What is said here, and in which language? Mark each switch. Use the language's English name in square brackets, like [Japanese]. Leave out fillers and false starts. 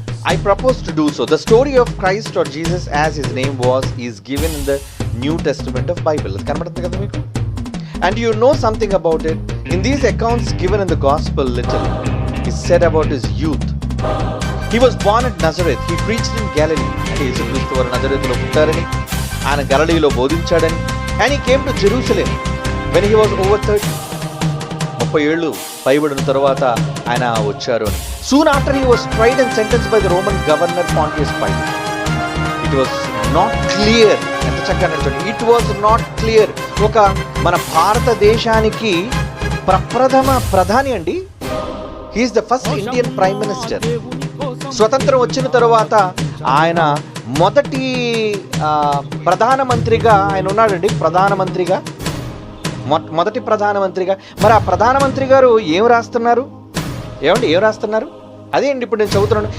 [English] I propose to do so. The story of Christ or Jesus as his name was is given in the New Testament of Bible. [Telugu] కనబడుతుంది కదా మీకు? [English] And you know something about it. In these accounts given in the gospel, little is said about his youth. He was born at Nazareth. He preached in Galilee. [Telugu] అంటే యేసుక్రీస్తు వారు నజరేతులో పుట్టారని, ఆయన గలిలయలో బోధించాడని. [English] And he came to Jerusalem when he was over 30. [Telugu] 30 ఏళ్ళు పైబడిన తర్వాత ఆయన వచ్చారు అని. [English] Soon after he was tried and sentenced by the Roman governor Pontius Pilate. It was not clear. [Telugu] ఎంత చక్కగా నడుచుకోండి. [English] It was not clear. [Telugu] ఒక మన భారతదేశానికి ప్రప్రథమ ప్రధాని అండి. [English] He is the first Indian Prime Minister. [Telugu] స్వతంత్రం వచ్చిన తర్వాత ఆయన మొదటి ప్రధానమంత్రిగా ఆయన ఉన్నాడండి. ప్రధానమంత్రిగా మొదటి ప్రధానమంత్రిగా. మరి ఆ ప్రధానమంత్రి గారు ఏం రాస్తున్నారు? ఏం రాస్తున్నారు? అదే అండి ఇప్పుడు నేను చదువుతున్నాను.